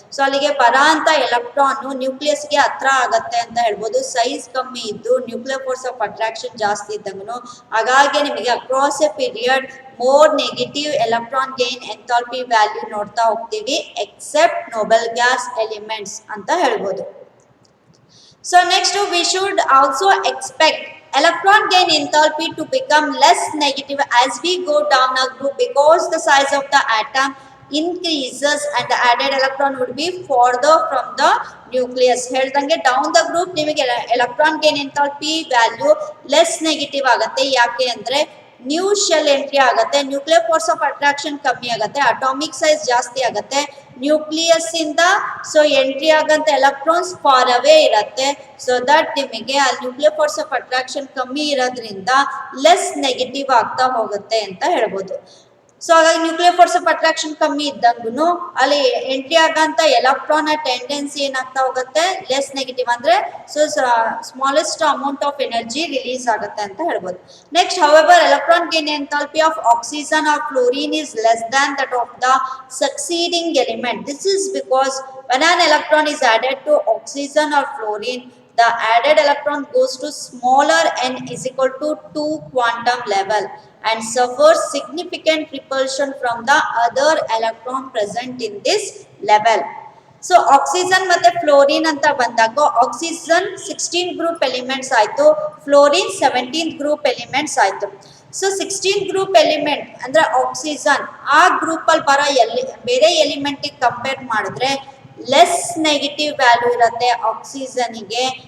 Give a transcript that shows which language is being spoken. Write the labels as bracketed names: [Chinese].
[Kannada] So ಅಲ್ಲಿಗೆ ಬರ ಅಂತ ಎಲೆಕ್ಟ್ರಾನ್ ನ್ಯೂಕ್ಲಿಯಸ್ ಗೆ ಹತ್ರ ಆಗತ್ತೆ ಅಂತ ಹೇಳ್ಬೋದು. ಸೈಜ್ ಕಮ್ಮಿ ಇದ್ದು ನ್ಯೂಕ್ಲಿಯರ್ ಫೋರ್ಸ್ ಆಫ್ ಅಟ್ರಾಕ್ಷನ್ ಜಾಸ್ತಿ ಇದ್ದಂಗನು ಹಾಗಾಗಿ ನಿಮಗೆ [English] across a period [Kannada] more negative electron gain enthalpy value ನೋಡ್ತಾ ಹೋಗ್ತೀವಿ ಎಕ್ಸೆಪ್ಟ್ ನೋಬೆಲ್ ಗ್ಯಾಸ್ ಎಲಿಮೆಂಟ್ಸ್ ಅಂತ ಹೇಳ್ಬೋದು. [English] So next we should also expect electron gain enthalpy to become less negative as we go down a group, because the size of the atom increases and the added electron would be further from the nucleus. [Kannada] ಹೇಳ್ದಂಗೆ down the group ನಿಮಗೆ electron gain enthalpy value less negative ಆಗುತ್ತೆ. ಯಾಕೆ ಅಂದ್ರೆ new shell entry ಆಗುತ್ತೆ, nuclear force of attraction ಕಮ್ಮಿ ಆಗುತ್ತೆ, atomic size ಜಾಸ್ತಿ ಆಗುತ್ತೆ, ನ್ಯೂಕ್ಲಿಯಸ್ ಇಂದ so entry ಆಗಂತ electrons far away ಇರುತ್ತೆ. ಸೊ ದಟ್ ನಿಮಗೆ ಅಲ್ಲಿ ನ್ಯೂಕ್ಲಿಯರ್ ಫೋರ್ಸ್ ಆಫ್ ಅಟ್ರಾಕ್ಷನ್ ಕಮ್ಮಿ ಇರೋದ್ರಿಂದ ಲೆಸ್ ನೆಗೆಟಿವ್ ಆಗ್ತಾ ಹೋಗುತ್ತೆ ಅಂತ ಹೇಳ್ಬೋದು. ಸೊ ಹಾಗಾಗಿ ನ್ಯೂಕ್ಲಿಯರ್ ಫೋರ್ಸ್ ಆಫ್ ಅಟ್ರಾಕ್ಷನ್ ಕಮ್ಮಿ ಇದ್ದಂಗೂ ಅಲ್ಲಿ ಎಂಟ್ರಿ ಆಗಂತ ಎಲೆಕ್ಟ್ರಾನ್ ಟೆಂಡೆನ್ಸಿ ಏನಾಗ್ತಾ ಹೋಗುತ್ತೆ ಲೆಸ್ ನೆಗೆಟಿವ್, ಅಂದ್ರೆ so [English] smallest amount of energy [Kannada] release ಆಗುತ್ತೆ ಅಂತ ಹೇಳ್ಬೋದು. [English] Next, however electron gain enthalpy of oxygen or fluorine is less than that of the succeeding element. This is because when an electron is added to oxygen or fluorine, the added electron goes to smaller n is equal to 2 quantum level and suffers significant repulsion from the other electron present in this level. [Kannada] So oxygen ಮತ್ತೆ fluorine ಅಂತ ಬಂದಾಗ oxygen 16 group elements ಆಯ್ತು, fluorine 17 group elements ಆಯ್ತು. So 16 group element ಅಂದ್ರೆ oxygen ಆ group ಅಲ್ಲಿ ಬರೋ ಬೇರೆ ಎಲಿಮೆಂಟ್ ಕಂಪೇರ್ ಮಾಡಿದ್ರೆ ಲೆಸ್ ನೆಗೆಟಿವ್ ವ್ಯಾಲ್ಯೂ ಇರುತ್ತೆ ಆಕ್ಸಿಜನ್ಗೆ.